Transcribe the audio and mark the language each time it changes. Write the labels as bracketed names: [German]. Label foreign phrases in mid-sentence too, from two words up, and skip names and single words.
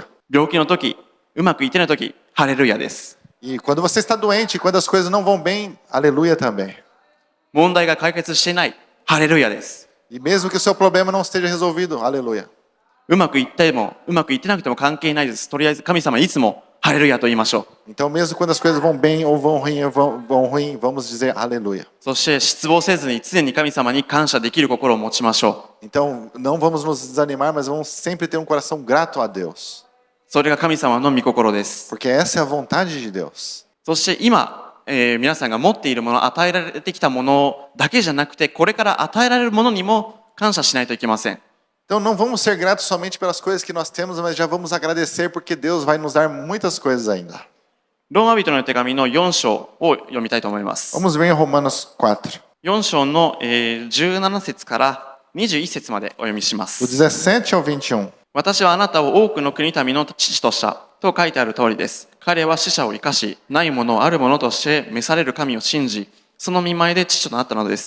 [Japanese] 病気の時、うまくいってない時、ハレルヤです。 [Portuguese] E quando você está doente, quando as coisas não vão bem, aleluia também. [Japanese] 問題が解決していない、ハレルヤです。 [Portuguese] E mesmo que o seu problema não esteja resolvido, aleluia. [Japanese] うまくいってもうまくいってなくても関係ないです。とりあえず神様にいつもハレルヤと言いましょう。 [Portuguese] Então, mesmo quando as coisas vão bem ou vão ruim, vamos dizer aleluia. [Japanese] そして失望せずに常に神様に感謝できる心を持ちましょう。 [Portuguese] Então, não vamos nos desanimar, mas vamos sempre ter um coração grato a Deus. [Japanese] それが神様の御心です。 [Portuguese] Porque essa é a vontade de Deus. [Japanese] そして今、皆さんが持っているもの、与えられてきたものだけじゃなくて、これから与えられるものにも感謝しないといけません。 [Portuguese] Então, não vamos ser gratos somente pelas coisas que nós temos, mas já vamos agradecer porque Deus vai nos dar muitas coisas ainda. [Japanese] ローマ人の手紙の4章を読みたいと思います。 [Portuguese] Vamos ver em Romanos 4, [Japanese] 4 章の17節から21節までお読みしま [Portuguese] do [Japanese] す。 [Portuguese] 17 ao 21. [Japanese] 私はあなたを多くの国民の父としたと書いてある通りです。彼は死者を生かし、ないものをあるものとして召される神を信じ、その見舞いで父となったのです。